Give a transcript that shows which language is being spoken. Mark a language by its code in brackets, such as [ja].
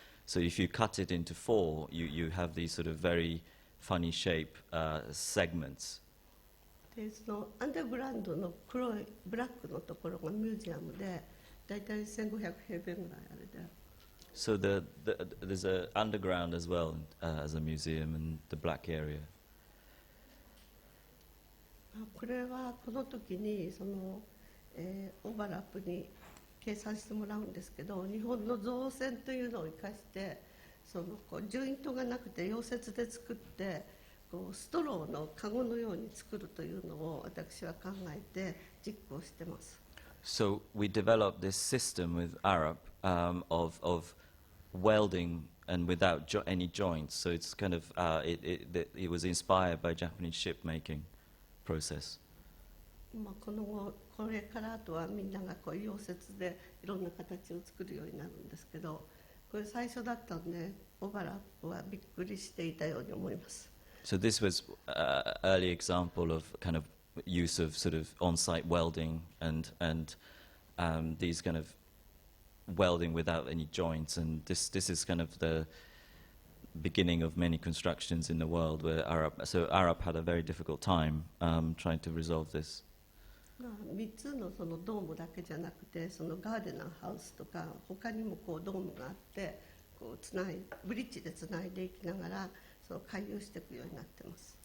[en] So if you cut it into 4, you have these sort of very funny shape segments. [ja] でそのアンダーグラウンドの黒いブラックのところがミュージアムで、だいたい1500平米ぐらいあれで。 [en] So there's an underground as well as a museum in the black area. [ja] これはこの時にその、オーバーラップに計算してもらうんですけど、日本の造船というのを生かして、そのこうジョイントがなくて溶接で作って、こうストローのカゴのように作るというのを私は考えて実行してます。 [en] So we developed this system with Arab of welding and without any joints. So it's kind of it was inspired by Japanese shipmaking process. [ja] これからあとはみんながこう溶接でいろんな形を作るようになるんですけど、これ最初だったんでオーバーラップはびっくりしていたように思います。 [en] So this was early example of kind of use of sort of on-site welding and these kind of welding without any joints, and this is kind of the beginning of many constructions in the world where Arab had a very difficult time trying to resolve this. [ja] まあ、3つのそのドームだけじゃなくて、そのガーデナーハウスとか他にもこうドームがあって、こうブリッジでつないでいきながらその回遊していくようになってます。